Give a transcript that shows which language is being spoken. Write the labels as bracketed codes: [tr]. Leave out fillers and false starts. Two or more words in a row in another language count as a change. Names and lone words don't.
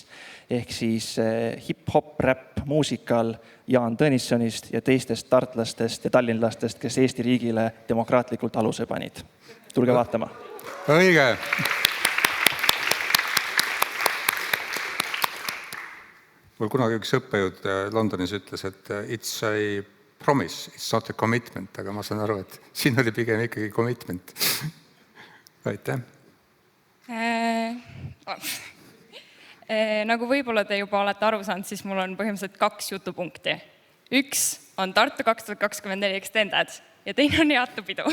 [et] Ehk siis hip-hop, rap, muusikal Jaan Tõnissonist ja teistest tartlastest ja tallinlastest, kes Eesti riigile demokraatlikult aluse panid. Tulge vaatama. Õige. Mul kunagi üks õppejõud Londonis ütles, et [en] it's a promise, it's not a commitment, [et] aga ma saan aru, et siin oli pigem ikkagi commitment. Aitäh. Nagu võib-olla te juba olete aru saanud, siis mul on põhimõtteliselt 2 jutupunkti. Üks on Tartu 2024 Extended ja teine on jaatupidu.